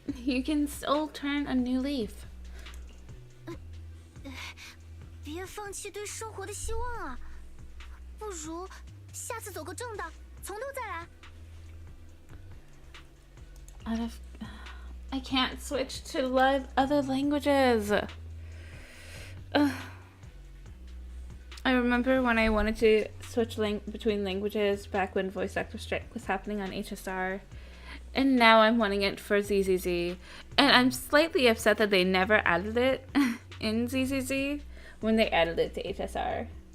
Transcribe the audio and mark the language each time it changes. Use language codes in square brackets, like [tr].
[en] You can still turn a new leaf. [zh] 别放弃对生活的希望啊！不如下次走个正道，从头再来。 [en] I can't switch to other languages. I remember when I wanted to switch between languages back when voice actor strike was happening on HSR. And now I'm wanting it for ZZZ. And I'm slightly upset that they never added it in ZZZ when they added it to HSR.